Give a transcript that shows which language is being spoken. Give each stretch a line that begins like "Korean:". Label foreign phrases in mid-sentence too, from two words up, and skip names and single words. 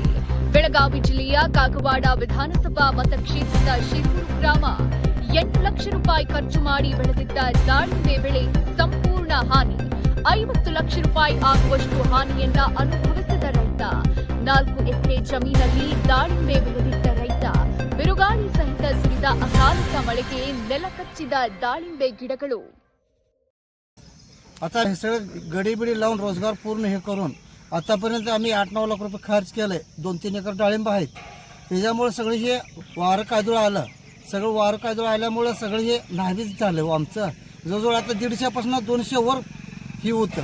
Kannada: ಬೆಳಗಾವಿ ಜಿಲ್ಲೆಯ ಕಾಗವಾಡ ವಿಧಾನಸಭಾ ಮತಕ್ಷೇತ್ರದ ಶಿರೂರು ಗ್ರಾಮ 8 ಲಕ್ಷ ರೂಪಾಯಿ ಖರ್ಚು ಮಾಡಿ ಬೆಳೆದಿದ್ದ ದಾಳಿಂಬೆ ಬೆಳೆ ಸಂಪೂರ್ಣ ಹಾನಿ. 50 ಲಕ್ಷ ರೂಪಾಯಿ ಆಗುವಷ್ಟು ಹಾನಿಯನ್ನ ಅನುಭವಿಸಿದ ರೈತ. 4 ಎಕರೆ ಜಮೀನಲ್ಲಿ ದಾಳಿಂಬೆ ಬೆಳೆದಿದ್ದ ರೈತ ಬಿರುಗಾಳಿ ಸಹಿತ ಸುರಿದ ಅಕಾಲಿಕ ಮಳೆಗೆ ನೆಲಕಚ್ಚಿದ ದಾಳಿಂಬೆ ಗಿಡಗಳು.
Marathi: आता हे सगळं गडीबिडी लावून रोजगार पूर्ण हे करून आतापर्यंत आम्ही 8-9 लाख रुपये खर्च केले. 2-3 एकर डाळिंब आहेत. त्याच्यामुळे सगळं हे वारं काजूळ आलं. सगळं वारं काजूळ आल्यामुळे सगळं हे नाहीच झालं आमचं. जवळजवळ आता 150पासून 200 वर ही होतं.